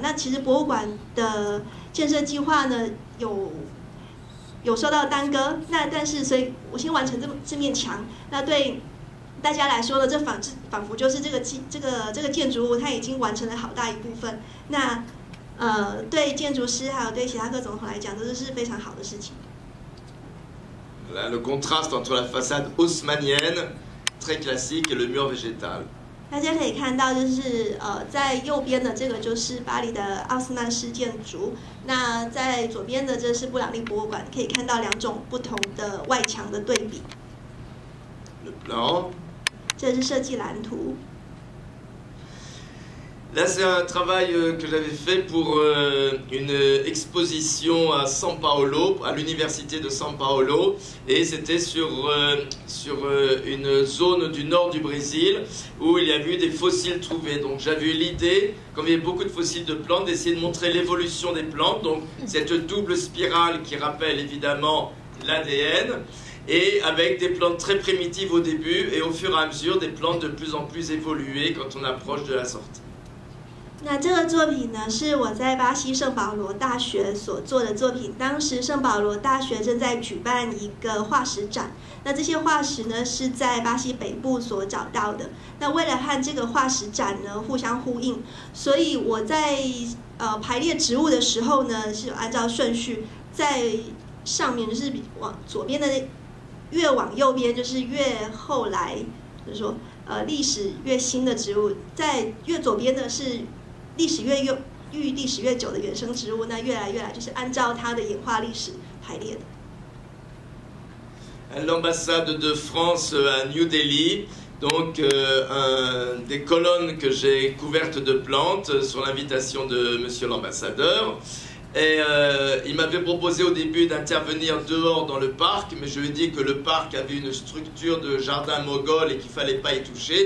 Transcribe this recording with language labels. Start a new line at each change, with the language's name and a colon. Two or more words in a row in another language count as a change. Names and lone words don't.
Chinese: 那其实博物馆的建设计划呢，有受到耽搁。那但是，所以我先完成这面墙。那对大家来说呢，这仿佛就是这个建筑物，它已经完成了好大一部分。那对建筑师还有对希哈克总统来讲，这是非常好的事情。
French: Là, le contraste entre la façade haussmannienne, très classique, et le mur végétal.
Chinese: 大家可以看到，就是在右边的这个就是巴黎的奥斯曼式建筑，那在左边的这是布朗利博物馆，可以看到两种不同的外墙的对比。
French: Le plan.
Chinese: 这是设计蓝图。
French: Là, c'est un travail que j'avais fait pour une exposition à São Paulo, à l'université de São Paulo, et c'était sur une zone du nord du Brésil où il y a eu des fossiles trouvés. Donc j'avais eu l'idée, comme il y avait beaucoup de fossiles de plantes, d'essayer de montrer l'évolution des plantes, donc cette double spirale qui rappelle évidemment l'ADN, et avec des plantes très primitives au début, et au fur et à mesure des plantes de plus en plus évoluées quand on approche de la sortie.
Chinese: 那这个作品呢，是我在巴西圣保罗大学所做的作品。当时圣保罗大学正在举办一个化石展，那这些化石呢是在巴西北部所找到的。那为了和这个化石展呢互相呼应，所以我在排列植物的时候呢，是有按照顺序，在上面就是往左边的越往右边就是越后来，就是说历史越新的植物，在越左边的是历史越久的原生植物，那越来就是按照它的演化历史排列的。
French: L'ambassade de France à New Delhi, donc des colonnes que j'ai couvertes de plantes sur l'invitation de Monsieur l'ambassadeur. Et il m'avait proposé au début d'intervenir dehors dans le parc, mais je lui ai dit que le parc avait une structure de jardin moghol et qu'il ne fallait pas y toucher.